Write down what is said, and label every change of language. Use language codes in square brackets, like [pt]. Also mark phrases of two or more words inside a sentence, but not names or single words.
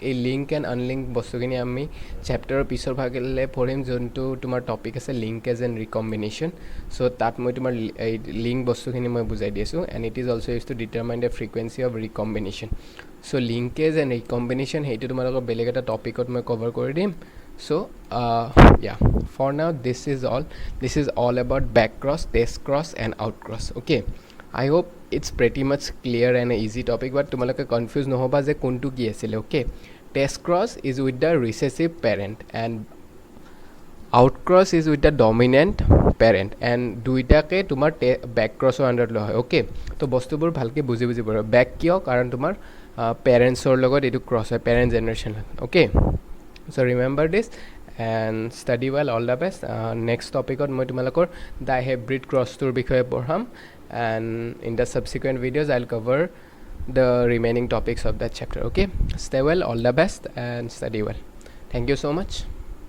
[as] এই [en] link and unlink [as] বস্তুখিনি আমি চেপ্টাৰৰ পিছৰ ভাগলৈ পঢ়িম, যোনটো তোমাৰ টপিক আছে [en] linkage and recombination. [as] চ' তাত মই তোমাৰ এই লিংক বস্তুখিনি মই বুজাই দি আছোঁ। [en] and it is also use to determine the frequency of recombination. So linkage and recombination [as] সেইটো তোমালোকৰ বেলেগ এটা টপিকত মই কভাৰ কৰি দিম। [en] চ' for now this is all about back cross, test cross and out cross, okay. I hope it's pretty much clear and an easy topic, but [as] তোমালোকে কনফিউজ নহ'বা যে কোনটো কি আছিলে, [en] okay. Test cross is with the recessive parent and out cross is with the dominant parent, and [as] দুইটাকে তোমাৰ [en] back crossৰ [as] আণ্ডাৰত লোৱা হয়, [en] okay. [as] তো বস্তুবোৰ ভালকৈ বুজি পাৰা। back কিয়, কাৰণ তোমাৰ পেৰেণ্টছৰ লগত এইটো ক্ৰছ হয়, [en] parent generation, okay. So remember this and study well, all the best. Next topicত [as] মই তোমালোকৰ [en] the hybrid crossটোৰ [as] বিষয়ে পঢ়াম, [en] and in the subsequent videos I'll cover the remaining topics of that chapter, okay. Stay well, all the best and study well. Thank you so much.